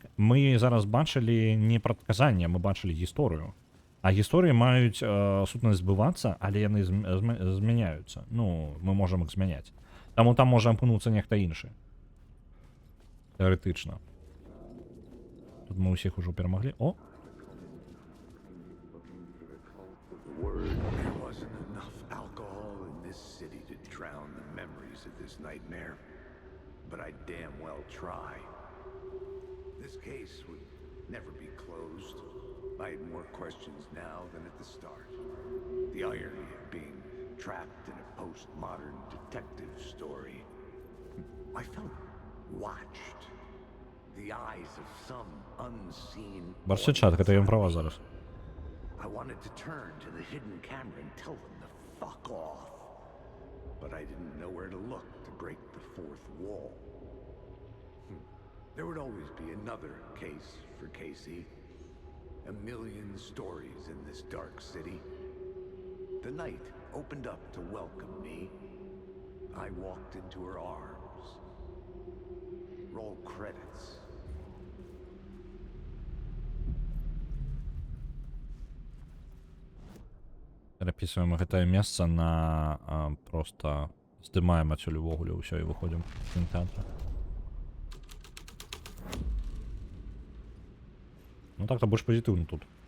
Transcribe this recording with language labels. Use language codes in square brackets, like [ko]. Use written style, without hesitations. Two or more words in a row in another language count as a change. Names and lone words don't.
[be] Мы зараз бачылі не прадказанне, мы бачылі гісторыю. А гісторыі маюць сутнасць збывацца, але яны змяняюцца. Ну, мы можам іх змяняць. Таму там можа апынуцца нехта іншы. Тэарэтычна. Тут мы ўсіх ужо перамаглі. О! [en] There wasn't enough alcohol in this city to drown the memories of this nightmare. But I damn well try. This case would never be closed. I had more questions now than at the start. The irony of being trapped in a postmodern detective story. I felt watched. The eyes of some unseen... [be] Барсі чат, гэта ён права зараз. [en] I wanted to turn to the hidden camera and tell them to fuck off. But I didn't know where to look to break the fourth wall. There would always be another case for Casey. A million stories in this dark city. The night opened up to welcome me. I walked into her arms. Roll credits. [be] Перапісваем гэтае месца на проста здымаем адсюль увогуле ўсё і выходзім з кінотэатра. Ну так-то больш пазітыўна тут.